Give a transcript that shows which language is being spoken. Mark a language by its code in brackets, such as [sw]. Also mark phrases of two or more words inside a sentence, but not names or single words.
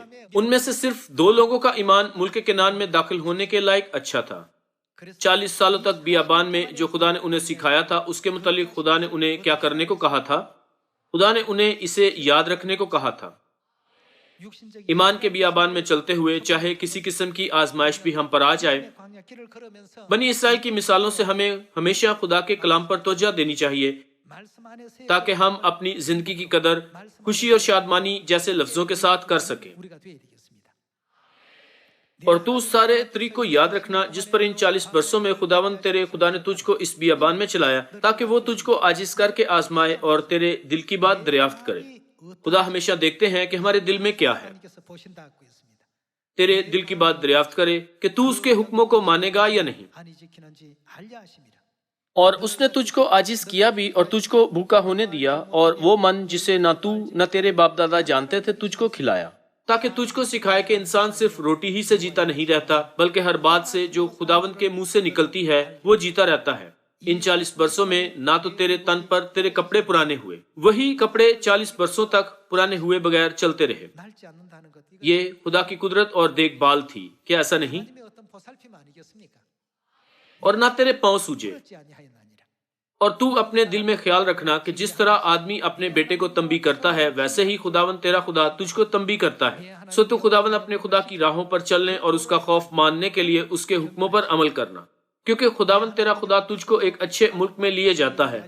[ur] ان میں سے صرف 2 لوگوں کا ایمان ملک کنعان میں داخل ہونے کے لائق اچھا تھا۔ [ko] 그래서 [ur] 40 سالوں تک بیابان میں جو خدا نے انہیں سکھایا تھا اس کے متعلق خدا نے انہیں کیا کرنے کو کہا تھا؟ خدا نے انہیں اسے یاد رکھنے کو کہا تھا۔ [ko] 육신적인 [ur] ایمان کے بیابان میں چلتے ہوئے چاہے کسی قسم کی آزمائش بھی ہم پر آ جائے، [ko] 광야 길을 걸으면서 [ur] بنی اسرائیل کی مثالوں سے ہمیں ہمیشہ خدا کے کلام پر توجہ دینی چاہیے [ko] 말씀 안에서 [ur] تاکہ ہم اپنی زندگی کی قدر خوشی اور شادمانی جیسے لفظوں کے ساتھ کر سکیں۔ [ko] 우리가 되어야 되겠습니다. [ur] اور تو اس سارے طریق کو یاد رکھنا جس پر ان 40 برسوں میں خداوند تیرے خدا نے تجھ کو اس بیابان میں چلایا تاکہ وہ تجھ کو عاجز کر کے آزمائے اور تیرے دل کی بات دریافت کرے۔ خدا ہمیشہ دیکھتے ہیں کہ ہمارے دل میں کیا ہے، [ko] 하나님께서 보신다고 했습니다. [ur] تیرے دل کی بات دریافت کرے کہ تو اس کے حکموں کو مانے گا یا نہیں۔ [ko] 아니 지키는지 알려 하심이라. [ur] اور اس نے تجھ کو عاجز کیا بھی اور تجھ کو بھوکا ہونے دیا، اور وہ من جسے نہ تو نہ تیرے باپ دادا جانتے تھے تجھ کو کھلایا، تاکہ تجھ کو سکھائے کہ انسان صرف روٹی ہی سے جیتا نہیں رہتا بلکہ ہر بات سے جو خداوند کے منہ سے نکلتی ہے وہ جیتا رہتا ہے۔ ان 40 برسوں میں نہ تو تیرے تن پر تیرے کپڑے پرانے ہوئے، وہی کپڑے 40 برسوں تک پرانے ہوئے بغیر چلتے رہے۔ [ko] 낡지 않는다는 것 이거 [ur] یہ خدا کی قدرت اور دیکھ بھال تھی، کیا ایسا نہیں؟ [ko] 하나님의 어떤 보살핌 아니겠습니까? [ur] اور نہ تیرے پاؤں سوجے۔ [ko] 그렇지 아니하였나니라. [ur] اور تو اپنے دل میں خیال رکھنا کہ جس طرح آدمی اپنے بیٹے کو تنبیہ کرتا ہے ویسے ہی خداوند تیرا خدا تجھ کو تنبیہ کرتا ہے، سو تو خداوند اپنے خدا کی راہوں پر چلنے اور اس کا خوف ماننے کے لیے اس کے حکموں پر عمل کرنا، کیونکہ خداوند تیرا خدا تجھ کو ایک اچھے ملک میں لیے جاتا ہے۔